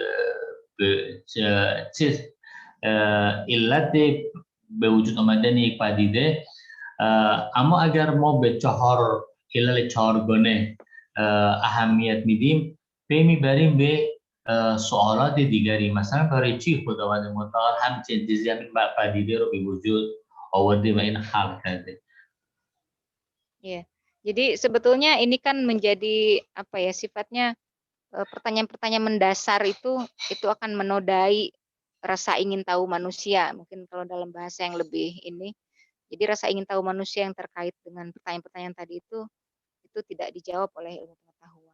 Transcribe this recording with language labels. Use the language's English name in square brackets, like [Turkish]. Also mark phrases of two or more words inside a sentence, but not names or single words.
[Persian] چه علت به وجود آمدن یک پدیده اما اگر ما به علل چهارگانه اهمیت میدیم پی میبریم به سوالات دیگری مثلا برای چی خداوند متعال همچین چیزی همین پدیده رو به وجود آورده و این خلق کرده. [Indonesian] Ya, jadi sebetulnya ini kan menjadi sifatnya pertanyaan-pertanyaan mendasar itu akan menodai rasa ingin tahu manusia. Mungkin kalau dalam bahasa yang lebih ini, jadi rasa ingin tahu manusia yang terkait dengan pertanyaan-pertanyaan tadi itu tidak dijawab oleh ilmu pengetahuan.